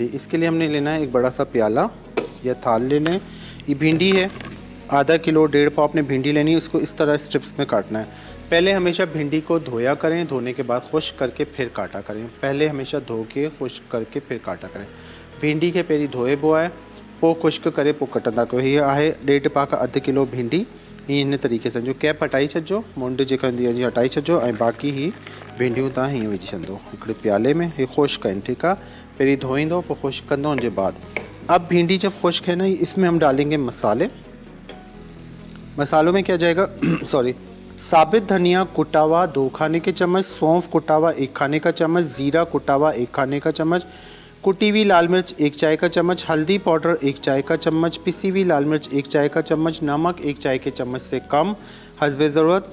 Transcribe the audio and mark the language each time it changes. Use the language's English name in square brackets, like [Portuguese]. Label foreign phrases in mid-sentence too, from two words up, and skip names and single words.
[Urdu] اس کے لیے ہم نے لینا ہے ایک بڑا سا پیالہ یا تھال لے لیں. یہ بھنڈی ہے، آدھا کلو 1.5 پاؤ آپ نے بھنڈی لینی ہے. اس کو اس طرح سٹرپس میں کاٹنا ہے۔ پہلے ہمیشہ بھنڈی کو دھویا کریں، دھونے کے بعد خشک کر کے پھر کاٹا کریں. پہلے ہمیشہ دھو کے خشک کر کے پھر کاٹا کریں. [Sindhi] भिंडी के पहिरीं धोए बोआए, पोइ खुश्क करे पोइ कटंदा कयो। हीअ आहे 1.5 पाव का अधु किलो भिंडी। इन तरीक़े से जो कैप हटाई छॾिजो, मुंड जेका हूंदी आहे जी हटाई छॾिजो, ऐं बाक़ी ही भिंडियूं तव्हां हीअं विझी छॾंदो हिकिड़े प्याले में, हे खुश्क आहिनि, ठीकु आहे। पहिरीं धोईंदो, पोइ खुश्क कंदो, उनजे बाद [Urdu] اب بھنڈی جب خشک ہے نا، اس میں ہم ڈالیں گے مسالے. مسالوں میں کیا جائے گا سوری، ثابت دھنیا کٹا ہوا 2 کھانے کے چمچ، سونف کٹا ہوا 1 کھانے کا چمچ، زیرہ کٹا ہوا 1 کھانے کا چمچ، کٹی ہوئی لال مرچ 1 چائے کا چمچ، ہلدی پاؤڈر 1 چائے کا چمچ، پسی ہوئی لال مرچ 1 چائے کا چمچ، نمک 1 چائے کے چمچ سے کم حسب ضرورت.